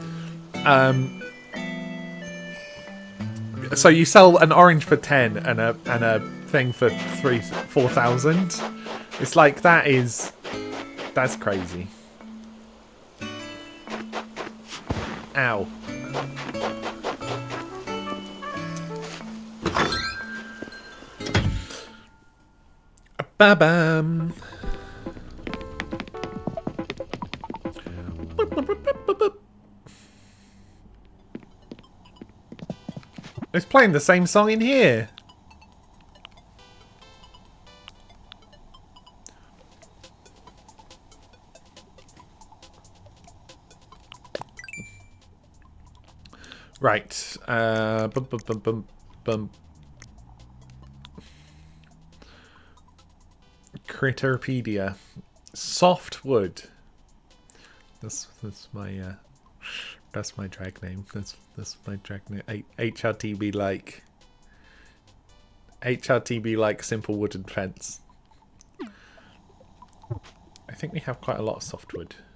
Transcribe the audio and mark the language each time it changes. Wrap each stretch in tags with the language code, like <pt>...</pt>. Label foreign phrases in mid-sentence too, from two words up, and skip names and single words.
<en>So you sell an orange for 10 and a thing for 4,000. It's that is That's crazy. Ow. Ba-bam. It's playing the same song in here. Right. Bum, bum, bum, bum, bum. Critterpedia. Soft wood. That's my drag name. That's my drag name. HRTB like simple wooden fence. I think we have quite a lot of softwood.</en>